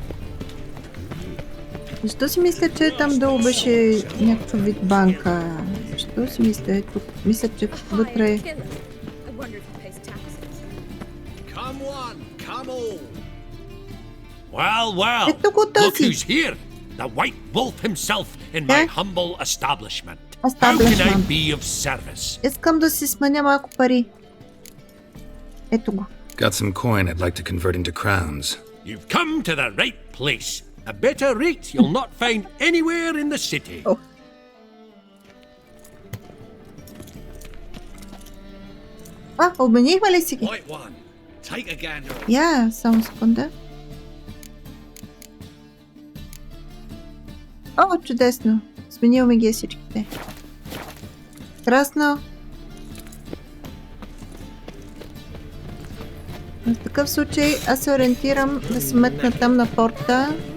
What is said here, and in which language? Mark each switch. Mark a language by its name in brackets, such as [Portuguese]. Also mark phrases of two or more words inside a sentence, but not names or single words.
[Bulgarian] Защо си мисля, че там долу беше някакъв вид банка? Защо си мисля? Тук мисля, че вътре... [English] Well, [Bulgarian] Ето го [English] look [Bulgarian] този! [English] who's here! The White Wolf himself in my humble establishment. How can I be of service? [Bulgarian] Искам да си сменя малко пари. Ето го. [English] Got some coin I'd like to convert into crowns. You've come to the right place. A better rate you'll not find anywhere in the city. [Bulgarian] Oh. Обменихме ли си ги? [English] White one, take a gander. [Bulgarian] Я, само секунда. О, чудесно. Сменил ги всичките. Красно. В такъв случай аз се ориентирам да се метна там на порта.